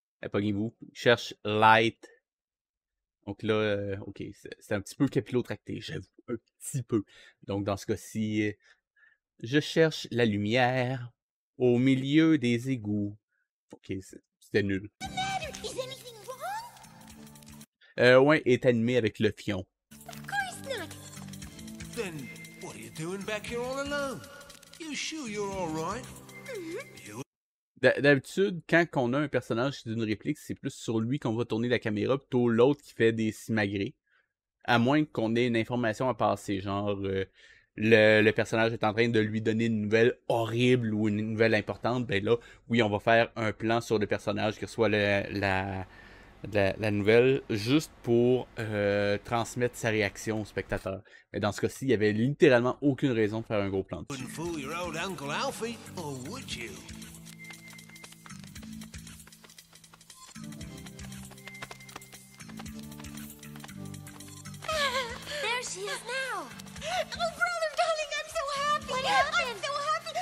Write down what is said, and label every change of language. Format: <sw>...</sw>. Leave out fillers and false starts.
<fr>Pognez-vous, cherche light. Donc là, ok, c'est un petit peu capillotracté, j'avoue, un petit peu. Donc dans ce cas-ci, je cherche la lumière au milieu des égouts. Ok, c'était nul.</fr> <en>Is anything wrong?</en> <fr>Ouais, est animé avec le fion.</fr> <en>Of course not. Then what are you doing back here all alone? You sure you're all right?</en> <fr>D'habitude, quand on a un personnage qui dit une réplique, c'est plus sur lui qu'on va tourner la caméra, plutôt l'autre qui fait des simagrées. À moins qu'on ait une information à passer, genre le personnage est en train de lui donner une nouvelle horrible ou une nouvelle importante, ben là, oui, on va faire un plan sur le personnage qui reçoit la nouvelle, juste pour transmettre sa réaction au spectateur. Mais dans ce cas-ci, il n'y avait littéralement aucune raison de faire un gros plan dessus.</fr> <en>Wouldn't fool your old Uncle Alfie, or would you? There she is now. Oh, brother, darling, I'm so happy. What happened? I'm so happy.</en>